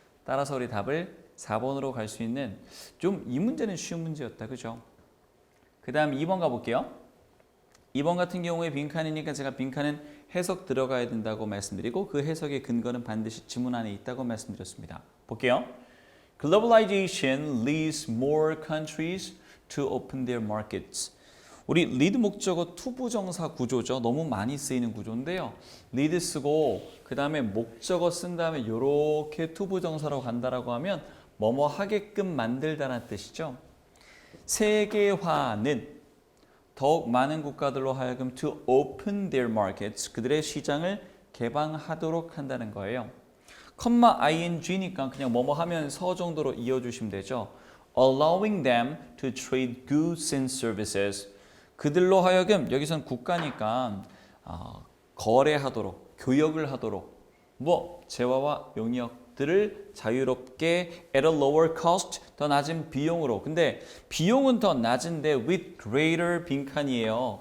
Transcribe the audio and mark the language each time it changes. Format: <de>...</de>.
<ko>따라서 우리 답을 4번으로 갈 수 있는 좀 이 문제는 쉬운 문제였다. 그죠? 그 다음 2번 가볼게요. 2번 같은 경우에 빈칸이니까 제가 빈칸은 해석 들어가야 된다고 말씀드리고 그 해석의 근거는 반드시 지문 안에 있다고 말씀드렸습니다. 볼게요.</ko> <en>Globalization leads more countries to open their markets.</en> <ko>우리 lead 목적어 투부정사 구조죠. 너무 많이 쓰이는 구조인데요. lead 쓰고 그 다음에 목적어 쓴 다음에 이렇게 투부정사로 간다라고 하면 뭐뭐 하게끔 만들다라는 뜻이죠. 세계화는 더욱 많은 국가들로 하여금</ko> <en>to open their markets.</en> <ko>그들의 시장을 개방하도록 한다는 거예요. ing니까 그냥 뭐뭐 하면서 정도로 이어주시면 되죠.</ko> <en>allowing them to trade goods and services.</en> <ko>그들로 하여금 여기선 국가니까 거래하도록, 교역을 하도록 재화와 용역 것들을 자유롭게</ko> <en>at a lower cost,</en> <ko>더 낮은 비용으로. 근데 비용은 더 낮은데</ko> <en>with greater</en> <ko>빈칸이에요.</ko>